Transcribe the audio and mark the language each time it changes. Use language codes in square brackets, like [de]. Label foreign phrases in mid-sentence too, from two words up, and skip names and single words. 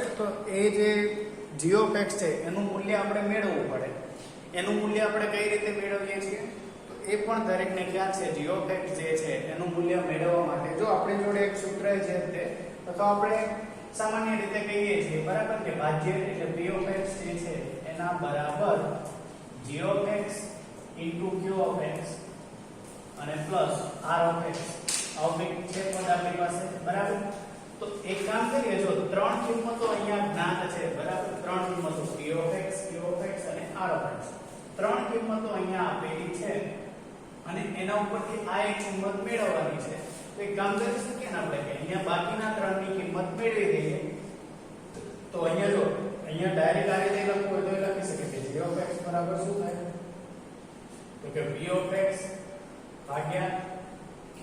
[gu] તો એ જે [en] g of x [gu] છે એનું મૂલ્ય આપણે મેળવવું પડે. એનું મૂલ્ય આપણે કઈ રીતે મેળવીએ છીએ તો એ પણ દરેકને ખ્યાલ છે. [en] g of x [gu] જે છે એનું મૂલ્ય મેળવવા માટે જો આપણી જોડે એક સૂત્ર છે તે તો આપણે સામાન્ય રીતે કહીએ છીએ, બરાબર, કે ભાજ્ય એટલે [en] p of x [gu] જે છે એના બરાબર [en] g of x q of x [gu] અને પ્લસ [en] r of x [gu] આવું છે પદ આપણી પાસે, બરાબર. તો એક કામ કરીએ, જો ત્રણ કિંમતો અહીંયા જ્ઞાત છે, બરાબર. ત્રણ કિંમતો [en] p of x q of x [gu] અને [en] r of x [gu] ત્રણ કિંમતો અહીંયા આપેલી છે અને એના ઉપરથી આ એક કિંમત મેળવવાની છે. તો એક કામ કરી શકીએ ને આપણે કે અહીંયા બાકીના ત્રણની કિંમત મેળવી દઈએ. તો અહીંયા જો અહીંયા ડાયરેક્ટ આ રીતે લખવું હોય તો એ લખી શકીએ કે [en] g of x [gu] બરાબર શું થાય તો કે [en] p of x [gu] ભાગ્યા q.